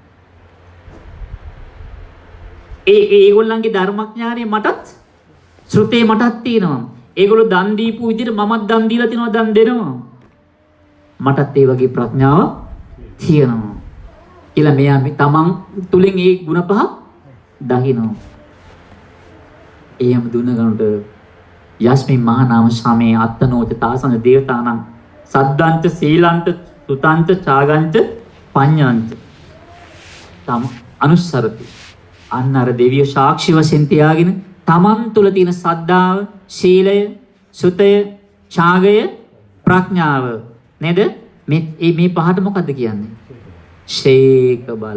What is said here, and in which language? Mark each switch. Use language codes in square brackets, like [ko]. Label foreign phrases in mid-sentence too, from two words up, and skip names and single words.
[si] ඒගොල්ලන්ගේ ධර්මඥානෙ මටත් ශ්‍රුතේ මටත් තියෙනවා. ඒගොල්ලෝ දන් දීපු විදිහට මමත් දන් දීලා තිනවා දන් දෙනවා. මටත් ඒ වගේ ප්‍රඥාව තියෙනවා. කියලා මෙයා තමන් තුලින් ඒ ಗುಣ පහ දකිනවා. එහෙම දුන ගන්නට [pi] යස්මින් මහා නාම සමේ අත්තනෝච තාසන දේවතානම් සද්දන්ත සීලන්ත සුතන්ත චාගන්ත පඤ්ඤාන්ත තම අනුස්සරති. [si] අන්න අර දෙවිය සාක්ෂි වශයෙන් තියාගෙන තමන් තුළ තියෙන සද්ධාව, සීලය, සුතය, ඡාගය, ප්‍රඥාව නේද? මේ පහට මොකද්ද කියන්නේ? ශේක බල.